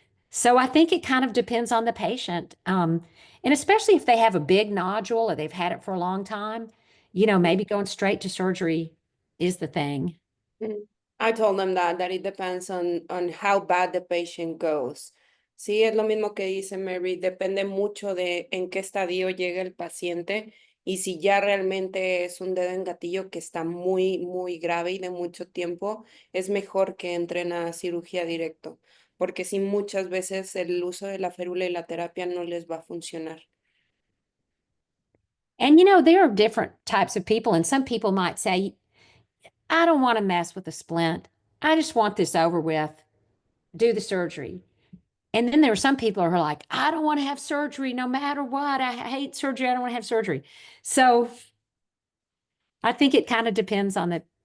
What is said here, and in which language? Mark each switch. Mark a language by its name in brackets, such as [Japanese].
[English] So I think it kind of depends on the patient. And especially if they have a big nodule or they've had it for a long time, maybe going straight to surgery is the thing. I told them that it depends on how bad the patient goes. [Spanish] Sí, es lo mismo que dice Mary, depende mucho de en qué estadio llega el paciente y si ya realmente es un dedo en gatillo que está muy, muy grave y de mucho tiempo, es mejor que entren a cirugía directo, porque si muchas veces el uso de la férula y la terapia no les va a funcionar. [English] And there are different types of people, and some people might say, I don't want to mess with the splint. I just want this over with, do the surgery. And then there are some people who are like, I don't want to have surgery no matter what. I hate surgery. I don't want to have surgery. So I think it kind of depends on the